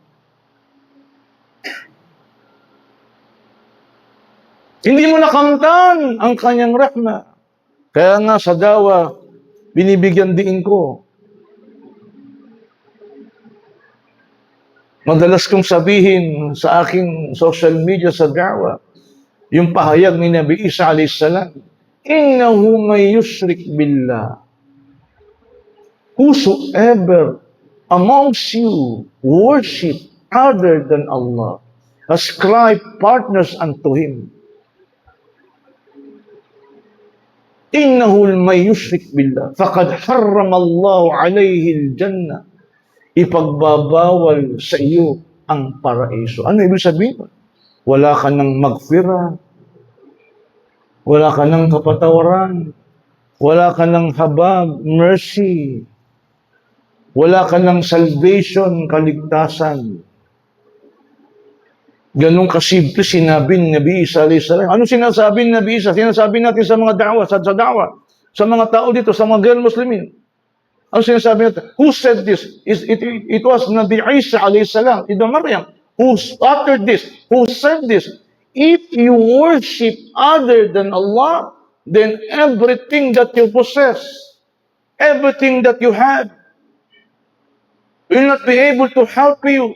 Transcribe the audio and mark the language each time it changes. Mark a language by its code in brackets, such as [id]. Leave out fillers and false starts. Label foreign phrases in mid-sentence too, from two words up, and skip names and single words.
[tl] Hindi mo nakamtan ang kanyang rahma. Kaya nga sa dawa, binibigyan din ko. Madalas kong sabihin sa aking [en] social media [tl] sa dawa, yung pahayag ni Nabi Isa a.s. [ar] إنه من يشرك بالله. [en] Whosoever amongst you worship other than Allah, ascribe partners unto Him. [ar] إنه من يشرك بالله. فقد حرم الله عليه الجنة. [tl] Ipagbabawal sa iyo ang paraiso. Ano ibig sabihin? Wala ka ng magfira. Wala ka ng kapatawaran. Wala ka ng habag, mercy. Wala ka ng salvation, kaligtasan. Ganun kasimple sinabi ni Nabi Isa a.s. Ano sinasabi ni Nabi Isa? Sinasabi natin sa mga da'wa, sa da'wa, sa mga tao dito, sa mga girl Muslimin. Ano sinasabi natin? [en] Who said this? It was Nabi Isa a.s. Ida Maryam. Who uttered this? Who said this? If you worship other than Allah, then everything that you possess, everything that you have, will not be able to help you.